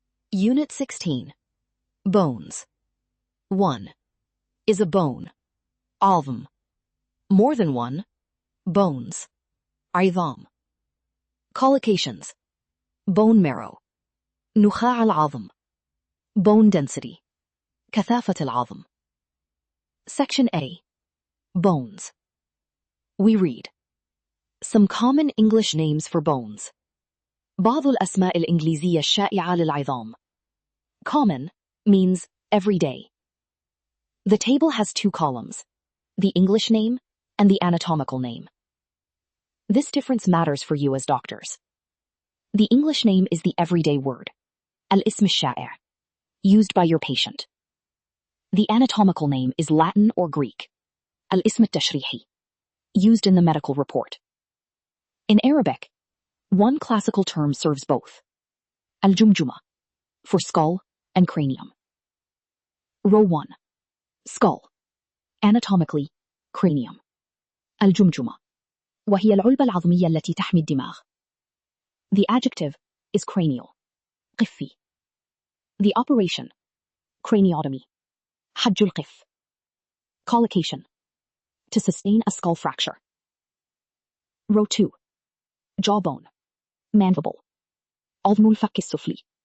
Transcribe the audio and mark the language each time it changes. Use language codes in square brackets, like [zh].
[en] Unit 16. Bones. 1. Is a bone. عظم. More than one. Bones. [ar] عظام. [en] Collocations. Bone marrow. [ar] نخاع العظم. [en] Bone density. [ar] كثافة العظم. [en] Section A. Bones. We read. Some common English names for bones. [ar] بعض الأسماء الإنجليزية الشائعة للعظام. [en] Common means everyday. The table has 2 columns, the English name and the anatomical name. This difference matters for you as doctors. The English name is the everyday word, [ar] الاسم الشائع, [en] used by your patient. The anatomical name is Latin or Greek, [ar] الاسم التشريحي, [en] used in the medical report. In Arabic, one classical term serves both, الجمجمة, for skull and cranium. Row 1. Skull. Anatomically, cranium. الجمجمة. [ar] وهي العلبة العظمية التي تحمي الدماغ. [en] The adjective is cranial. [ar] قفي. [en] The operation. Craniotomy. [ar] حج القف. [en] Collocation. To sustain a skull fracture. Row 2. Jawbone. Mandible. [ar] عظم الفك السفلي.